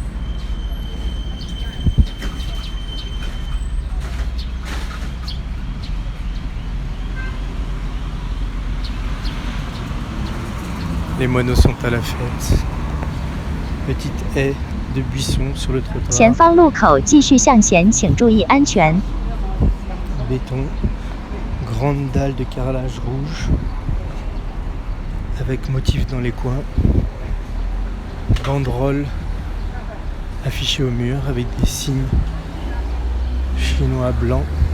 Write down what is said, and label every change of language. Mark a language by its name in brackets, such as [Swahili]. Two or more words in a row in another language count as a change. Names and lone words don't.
[French] Les moineaux sont à la fête. Petite haie de buissons sur le trottoir. [Chinese] 前方路口继续向前，请注意安全。 [French] Béton, grande dalle de carrelage rouge avec motifs dans les coins. Banderole affichée au mur avec des signes chinois blancs.